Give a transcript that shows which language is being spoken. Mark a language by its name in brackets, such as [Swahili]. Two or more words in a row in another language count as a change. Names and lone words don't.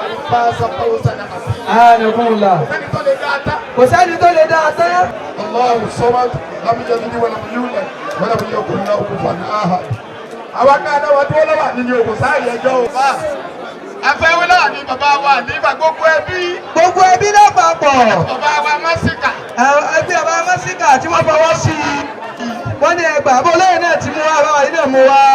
[Arabic] فاز فوزا عظيما. [Yoruba] Anakumullah. Sẹ́ni tó lè dá a tán. Kò sẹ́ni tó lè dá a tán. [Arabic] الله الصمد لم يلد ولم يولد ولم يكن له كفوا أحد. [Yoruba] Àwa ká dá wa dúró lọ́wọ́ àní ni òkú sáà yẹn jọ o. A fẹ́ wí lọ́wọ́ àní bàbá wa àní ìgbà gbogbo ẹbí. Gbogbo ẹbí lápapọ̀. Bàbá wa Másíkà. Àwọn ẹbí bàbá Másíkà tí wọ́n fọwọ́ sí i. Wọ́n ní ẹgbàá, bó lóye náà ti mú wa, bàbá yìí náà mú wa.